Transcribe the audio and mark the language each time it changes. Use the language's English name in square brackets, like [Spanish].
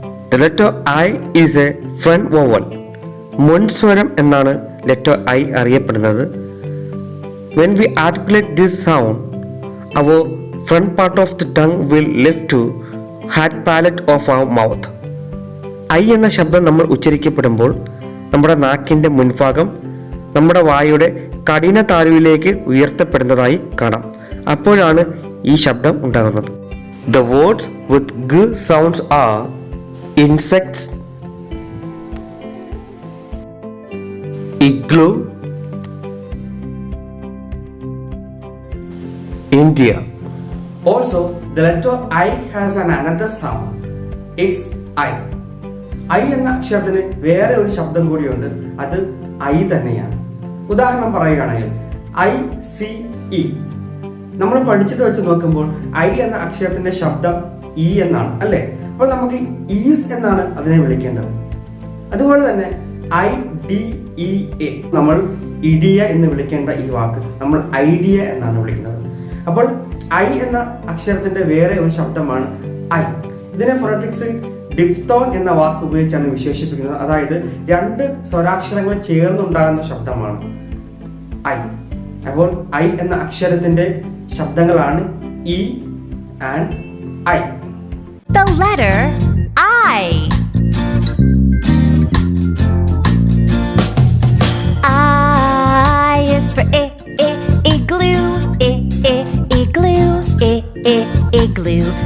[English] The letter I is a front vowel. [Malayalam] മുൻസ്വരം എന്നാണ് [English] letter I [Malayalam] അറിയപ്പെടുന്നത്. [English] When we articulate this sound, our front part of the tongue will lift to head palate of our mouth. [Malayalam] I എന്ന ശബ്ദം നമ്മൾ ഉച്ചരിക്കപ്പെടുമ്പോൾ നമ്മുടെ നാക്കിൻ്റെ മുൻഭാഗം നമ്മുടെ വായുടെ കഠിന താലുവിലേക്ക് ഉയർത്തപ്പെടുന്നതായി കാണാം. അപ്പോഴാണ് ഈ ശബ്ദം ഉണ്ടാകുന്നത്. [English] The words with G sounds are insects, igloo, India. Also, the letter I has another sound. It's I. [Malayalam] I എന്ന അക്ഷരത്തിന് വേറെ ഒരു ശബ്ദം കൂടിയുണ്ട്. അത് I തന്നെയാണ്. ഉദാഹരണം പറയുകയാണെങ്കിൽ ICE. നമ്മൾ പഠിച്ചത് വെച്ച് നോക്കുമ്പോൾ I എന്ന അക്ഷരത്തിന്റെ ശബ്ദം E എന്നാണ്, അല്ലേ? അപ്പോൾ നമുക്ക് ഈസ് എന്നാണ് അതിനെ വിളിക്കേണ്ടത്. അതുപോലെ തന്നെ IDEA, നമ്മൾ ഇഡിയ എന്ന് വിളിക്കേണ്ട ഈ വാക്ക് നമ്മൾ ഐഡിയ എന്നാണ് വിളിക്കുന്നത്. അപ്പോൾ I എന്ന അക്ഷരത്തിന്റെ വേറെ ഒരു ശബ്ദമാണ് I. ഇതിനെ ഫോണറ്റിക്സിൽ ഡിഫ്തോങ് എന്ന വാക്ക് ഉപയോഗിച്ചാണ് വിശേഷിപ്പിക്കുന്നത്. അതായത് രണ്ട് സ്വരാക്ഷരങ്ങൾ ചേർന്നുണ്ടാകുന്ന ശബ്ദമാണ് I. അപ്പോൾ I എന്ന അക്ഷരത്തിന്റെ ശബ്ദങ്ങളാണ് [English] E and I. The letter I. I is for igloo, igloo, igloo.